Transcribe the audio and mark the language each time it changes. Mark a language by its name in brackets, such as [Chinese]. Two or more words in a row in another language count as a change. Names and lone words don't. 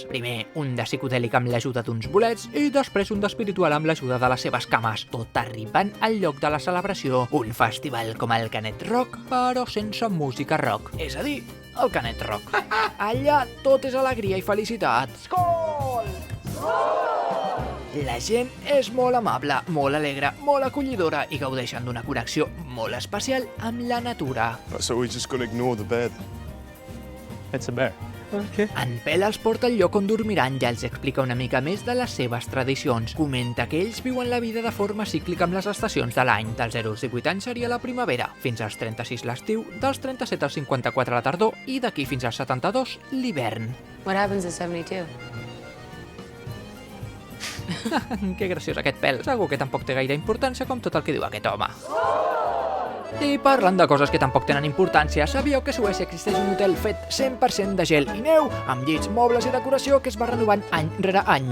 [Catalan] Primer, un de psicodèlic amb l'ajuda d'uns bolets i després un d'espiritual amb l'ajuda de les seves cames, tot arribant al lloc de la celebració, un festival com el Canet Rock, però sense música rock, és a dir, el Canet Rock. Allà tot és alegria i felicitat. Skål! La gent és molt amable, molt alegre, molt acollidora i gaudeixen d'una connexió molt especial amb la natura. [English] So we're just gonna ignore the bed. It's a bear. [Catalan] En Pell els porta al lloc on dormiran i els explica una mica més de les seves tradicions. Comenta que ells viuen la vida de forma cíclica amb les estacions de l'any. Dels 0 als 18 anys seria la primavera, fins als 36 l'estiu, dels 37 als 54 la tardor i d'aquí fins als 72 l'hivern. [English] What happens at 72? [Catalan] Que graciós aquest Pell. Segur que tampoc té gaire importància com tot el que diu aquest home. I parlant de coses que tampoc tenen importància, sabíeu que a Suècia existeix un hotel fet 100% de gel i neu, amb llits, mobles i decoració que es va renovant any rere any.